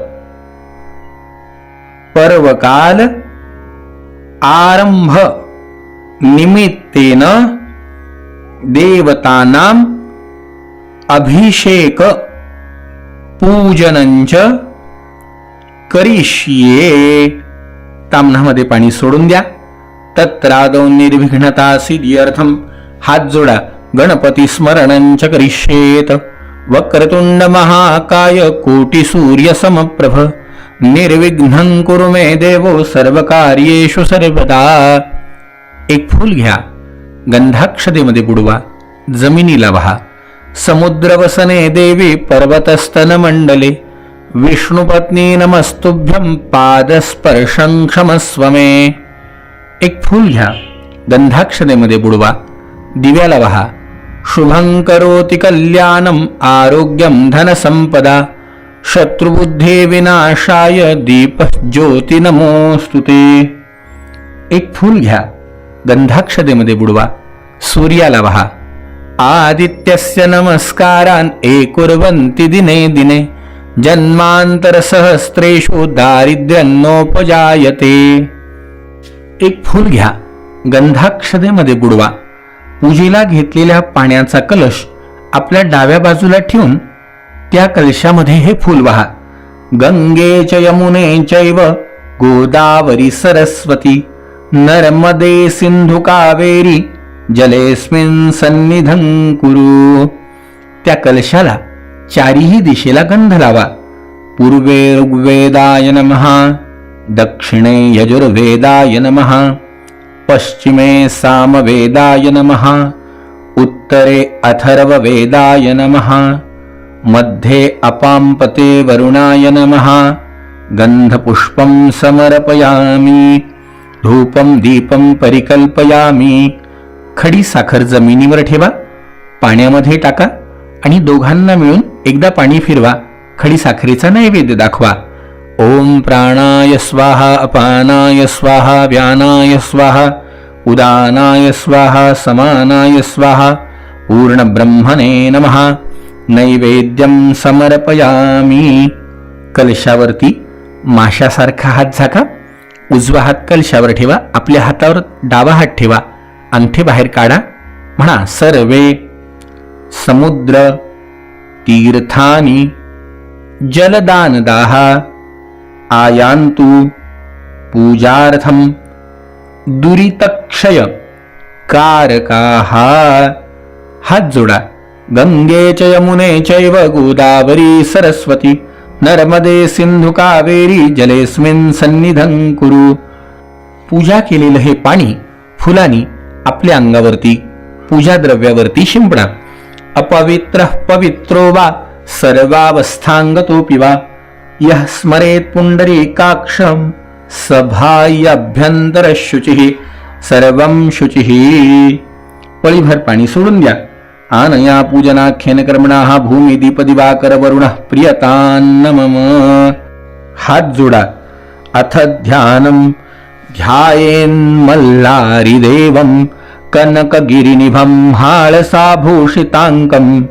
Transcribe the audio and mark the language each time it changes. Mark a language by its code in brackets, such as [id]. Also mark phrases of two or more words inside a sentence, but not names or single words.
[sa] पर्वकाल आरंभ निमित्तेन देवतानां अभिषेक पूजनंच करिष्ये. [mr] ताम्हणामध्ये पाणी सोडून द्या. [sa] तत्रादौ निर्विघ्नता सिद्ध्यर्थं [mr] हात जोडा. [sa] गणपती स्मरणंच करिष्येत. वक्रतुंड महाकाय कोटी सूर्य समप्रभ निर्विघ्नं कुरु मे देवो सर्वकार्येषु सर्वदा. [mr] एक फूल घ्या. गंधाक्षतेमध्ये बुडवा. जमिनीला वहा. [sa] समुद्रवसने देवी पर्वतस्तन मंडले विष्णुपत्नी नमस्तुभ्यं पादस्पर्शं क्षमस्व मे. [mr] एक फूल घ्या, गंधाक्षतेमध्ये बुडवा, दिव्याला वहा. [sa] शुभं करोति कल्याणं आरोग्यं धनसंपदा शत्रुबुद्धे विनाशाय दीप ज्योती नमोस्तुते. [mr] एक फूल घ्या, गंधाक्षतेमध्ये बुडवा, सूर्याला वहा. [sa] आदित्यस्य नमस्कारान् एकुर्वन्ति दिने दिने जन्मांतर सहस्रेषु दारिद्र्यन्नोपजायते. [mr] एक फूल घ्या, गंधाक्षतेमध्ये बुडवा, पूजेला घेतलेल्या पाण्याचा कलश आपल्या डाव्या बाजूला ठेवून त्या कलशामध्ये हे फूल वहा. [sa] गंगे च यमुने चैव गोदावरी सरस्वती नर्मदे सिंधु कावेरी जलेस्मिन् सन्निधं कुरु. [mr] त्या कलशाला चारीही दिशेला गंध लावा. [sa] पूर्वे ऋग्वेदाय नमः, दक्षिणे यजुर्वेदाय नमः, पश्चिमे सामवेदाय नमः, उत्तरे अथर्ववेदाय नमः, मध्ये अपाम्पते वरुणाय नमः. गंधपुष्पं समर्पयामि, धूपं दीपं परिकल्पयामि. [mr] खडी साखर जमिनीवर ठेवा, पाण्यामध्ये टाका आणि दोघांना मिळून एकदा पाणी फिरवा. खडी साखरेचा नैवेद्य दाखवा. [sa] ओम प्राणाय स्वाहा, अपानाय स्वाहा, व्यानाय स्वाहा, उदानाय स्वाहा, समानाय स्वाहा, पूर्ण ब्रह्मणे नमः. नैवेद्यं समर्पयामि. [mr] कलशावरती माशासारखा हात झाका. उजवा हात कलशावर ठेवा, आपल्या हातावर डावा हात ठेवा, अंगठे बाहेर काढा. [sa] म्हणा सर्वे समुद्र तीर्थानी जलदानदाः आयान्तु पूजार्थं दुरितक्षय कारकाः. [mr] हात जोडा. [sa] गंगे च यमुने चैव गोदावरी सरस्वती नर्मदे सिंधु कावेरी जलेस्मिन् सन्निधं कुरु. [mr] पूजा केलेलं हे पाणी फुलानी आपल्या अंगावरती पूजा द्रव्यावरती शिंपडा. [sa] अपवित्रः पवित्रो वा सर्वावस्थांगतोऽपि वा यः स्मरेत् पुंडरीकाक्षं सभायाभ्यन्तरशुचिः सर्वं शुचिः. [mr] पळीभर पाणी सोडून द्या. [sa] आनया पूजनाख्येन कर्मणाः भूमी दीप दिवाकर वरुणः प्रियतान्न मम. [mr] हात जोडा. [sa] अथ ध्यानं ध्यायेन्मल्लारि देवं कनकगिरिनिभं हाळसाभूषिताङ्कं